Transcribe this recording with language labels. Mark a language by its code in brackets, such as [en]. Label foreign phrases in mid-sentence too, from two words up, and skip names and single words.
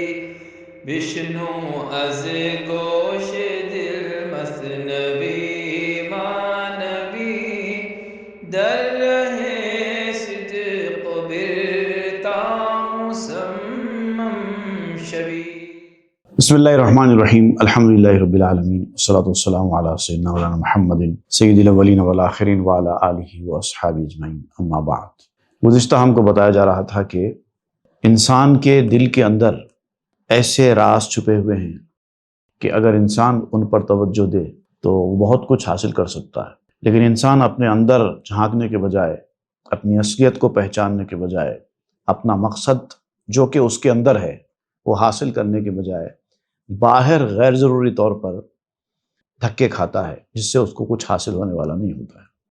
[fa] بشنو از گوش دل مثنوی معنوی در ره صدق برتا مصمم شوی. [ar] بسم اللہ الرحمن الرحیم الحمدللہ رب العالمین والصلاة والسلام علی سیدنا مولانا محمد سید الاولین والآخرین وعلی آلہ واصحابہ اجمعین، اما بعد۔ [ur] گزشتہ ہم کو بتایا جا رہا تھا کہ انسان کے دل کے اندر ایسے راز چھپے ہوئے ہیں کہ اگر انسان ان پر توجہ دے تو وہ بہت کچھ حاصل کر سکتا ہے، لیکن انسان اپنے اندر جھانکنے کے بجائے، اپنی اصلیت کو پہچاننے کے بجائے، اپنا مقصد جو کہ اس کے اندر ہے وہ حاصل کرنے کے بجائے باہر غیر ضروری طور پر دھکے کھاتا ہے، جس سے اس کو کچھ حاصل ہونے والا نہیں ہوتا ہے۔